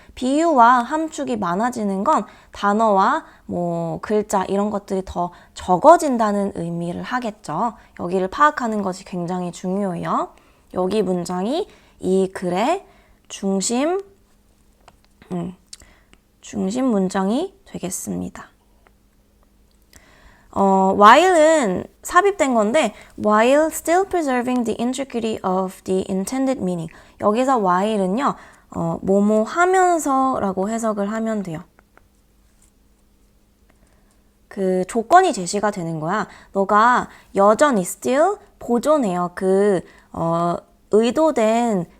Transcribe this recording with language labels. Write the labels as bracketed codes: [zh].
[ko] 비유와 함축이 많아지는 건 단어와 뭐 글자 이런 것들이 더 적어진다는 의미를 하겠죠. 여기를 파악하는 것이 굉장히 중요해요. 여기 문장이 이 글의 중심 문장이 되겠습니다. while은 삽입된 건데 [en] while still preserving the integrity of the intended meaning. [ko] 여기서 while은요, 뭐뭐 하면서 라고 해석을 하면 돼요. 그 조건이 제시가 되는 거야. 너가 여전히 still 보존해요. 그 의도된